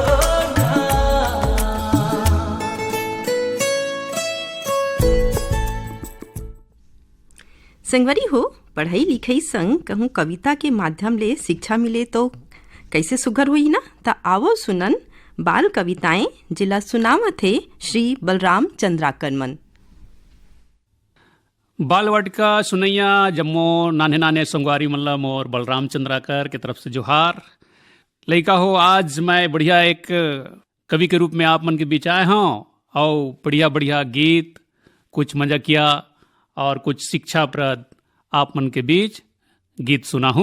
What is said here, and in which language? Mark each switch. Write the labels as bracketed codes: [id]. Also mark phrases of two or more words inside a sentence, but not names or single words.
[hne] संगवारी हो, पढ़ाई लिखाई संग कहूँ कविता के माध्यम ले शिक्षा मिले तो कैसे सुघर हुई ना। ता आवो सुनन बाल कविताएं जिला सुनावत थे श्री बलराम चंद्राकर मन। बाल वाटिका सुनैया जम्मो नाने नाने संगवारी मल्लम और बलराम चंद्राकर की तरफ से जोहार। लइका हो, आज मैं बढ़िया एक कवि के रूप में आप मन के बीच आए हूँ और बढ़िया बढ़िया गीत, कुछ मजाकिया और कुछ शिक्षाप्रद आप मन के बीच गीत सुना हूँ।